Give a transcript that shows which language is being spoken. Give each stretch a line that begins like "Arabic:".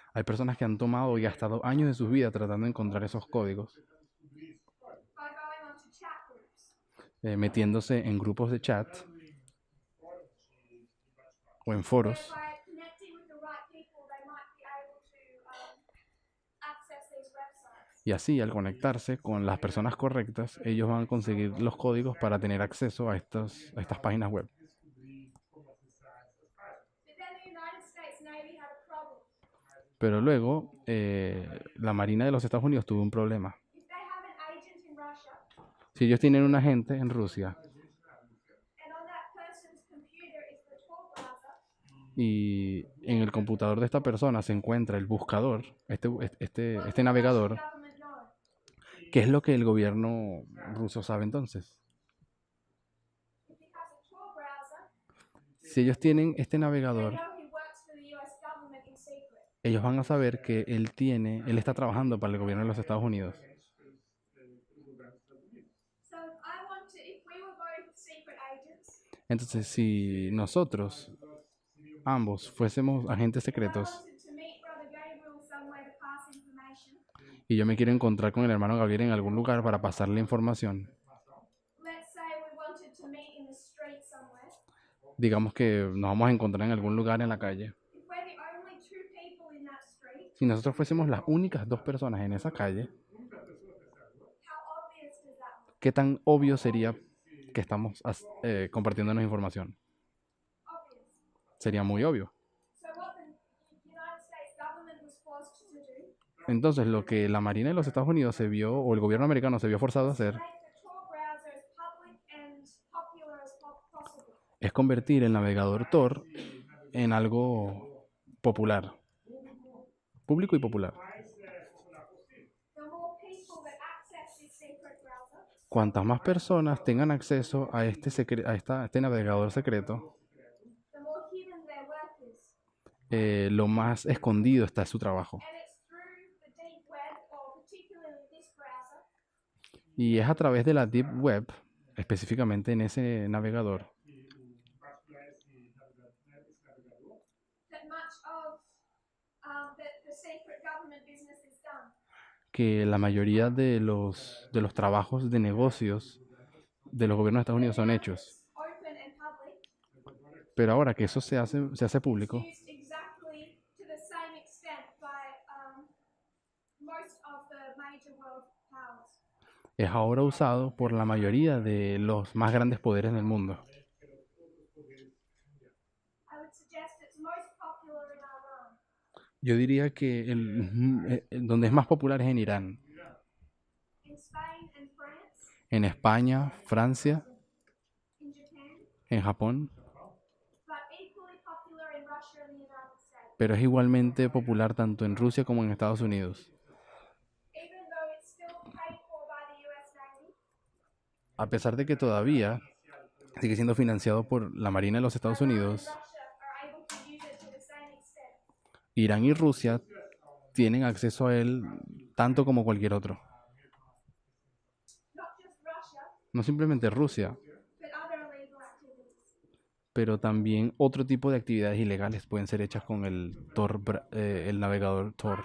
Spanish: Hay personas que han tomado y gastado años de sus vidas tratando de encontrar esos códigos,
English: by going onto chat groups.
Spanish: metiéndose en grupos de chat o en foros.
English: By connecting with the right people, they might be able to access these websites.
Spanish: Y así, al conectarse con las personas correctas, ellos van a conseguir los códigos para tener acceso a estas páginas web.
English: But then the United States Navy had a problem.
Spanish: Pero luego, la Marina de los Estados Unidos tuvo un problema.
English: If they have an agent in Russia,
Spanish: Si ellos tienen un agente en Rusia
English: and on that person's computer is the Tor browser,
Spanish: y en el computador de esta persona se encuentra el buscador, este
English: what does the
Spanish: navegador,
English: Russian government know?
Spanish: ¿qué es lo que el gobierno ruso sabe entonces?
English: If he has a Tor browser,
Spanish: Si ellos tienen este
English: they
Spanish: navegador,
English: know he works for the US government in secret.
Spanish: ellos van a saber que él está trabajando para el gobierno de los Estados Unidos.
English: So if we were both secret agents,
Spanish: Entonces, si nosotros ambos fuésemos agentes
English: I
Spanish: secretos
English: wanted to meet Brother Gabriel somewhere to pass information,
Spanish: y yo me quiero encontrar con el hermano Gabriel en algún lugar para pasarle información,
English: let's say we wanted to meet in the street somewhere.
Spanish: digamos que nos vamos a encontrar en algún lugar en la calle.
English: If we're the only two people in that street,
Spanish: Si nosotros fuésemos las únicas dos personas en esa calle,
English: how obvious does that look?
Spanish: ¿qué tan obvio sería que estamos compartiéndonos información?
English: Obvious.
Spanish: Sería muy obvio.
English: So what the United States government was forced to do
Spanish: Entonces, lo que la Marina de los Estados Unidos se vio, o el gobierno americano se vio forzado a hacer,
English: make the Tor browser as public and popular as possible.
Spanish: es convertir el navegador Tor en algo popular, público y popular.
English: The more people that access this secret browser,
Spanish: Cuantas más personas tengan acceso a este navegador secreto,
English: the more hidden their work is.
Spanish: lo más escondido está su trabajo.
English: And it's through the deep web, or particularly this browser,
Spanish: Y es a través de la Deep Web, específicamente en ese navegador,
English: that much of the secret government business is done.
Spanish: que la mayoría de los trabajos de negocios de los gobiernos de Estados Unidos son hechos.
English: Open
Spanish: Pero ahora que eso se hace público,
English: used exactly to the same extent by most of the major world powers.
Spanish: es ahora usado por la mayoría de los más grandes poderes del mundo.
English: I would suggest it's most popular in Iran,
Spanish: Yo diría que donde es más popular es en Irán,
English: in Spain and France,
Spanish: en España, Francia,
English: in Japan,
Spanish: en Japón,
English: but equally popular in Russia and the United States.
Spanish: pero es igualmente popular tanto en Rusia como en Estados Unidos.
English: Even though it's still paid for by the US Navy,
Spanish: A pesar de que todavía sigue siendo financiado por la Marina de los Estados
English: Iran and
Spanish: Unidos,
English: Russia are able to use it to the same extent.
Spanish: Irán y Rusia tienen acceso a él tanto como cualquier otro.
English: Not just Russia,
Spanish: No simplemente Rusia,
English: but other illegal activities.
Spanish: pero también otro tipo de actividades ilegales pueden ser hechas con el Tor, el navegador Tor.